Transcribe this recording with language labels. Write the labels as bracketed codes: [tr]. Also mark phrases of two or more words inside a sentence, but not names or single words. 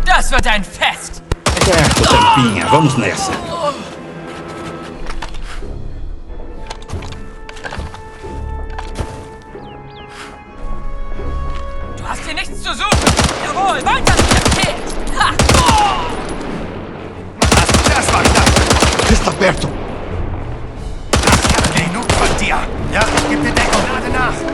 [de] Das wird ein Fest! [pt] Certo, Tampinha. Vamos nessa. [de] Du hast hier nichts zu suchen! Jawohl, weiter! Okay! Ha! Das war knapp. [pt] Está perto. [de] Genug von dir. Ja, ich gebe dir Deckung. Lade nach.